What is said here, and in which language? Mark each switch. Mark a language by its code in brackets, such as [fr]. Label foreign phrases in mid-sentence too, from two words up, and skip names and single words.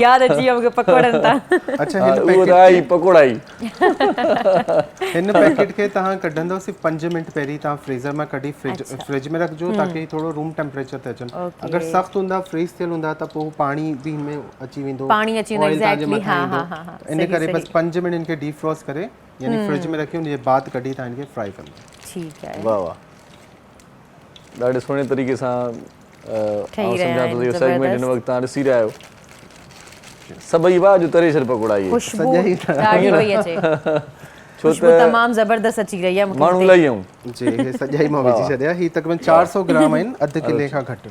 [sd] यादि अची वियो मूंखे पकोड़नि तां। अच्छा, उहो त आहे ई पकोड़ा ई। हिन पैकेट खे तव्हां कढंदो सिर्फ़ु 5 मिनट पहिरीं तव्हां फ्रीज़र मां कढी फ्रिज में रखिजो ताकि थोरो [en] room temperature [sd] ते अचनि। अगरि सख़्तु हूंदा, फ्रीज़ थियल हूंदा त पोइ पाणी बि हिन में अची वेंदो, पाणी अची वेंदो। एग्ज़ैक्टली। हाँ हाँ हाँ। इन करे बस 5 मिनट इनखे डीफ्रॉस्ट करे यानी फ्रिज में रखी उनजे बाद कढी तव्हां इनखे फ्राई कंदा। [hi] ठीक है। [sd] वाह वाह। ॾाढे सुहिणे तरीक़े सां सम्झां थो इहो सेगमेंट हिन वक़्तु तव्हां ॾिसी रहिया आहियो। सभई वाह जो तरे छॾ पकोड़ा इहे। खुशबू ॾाढी पई अचे। छो त तमामु ज़बरदस्त अची रही आहे मूंखे। माण्हू लही आऊं जी, हे सॼा ई मां विझी छॾिया। ही तक़रीबन 400 ग्राम आहिनि, अधु किले खां घटि।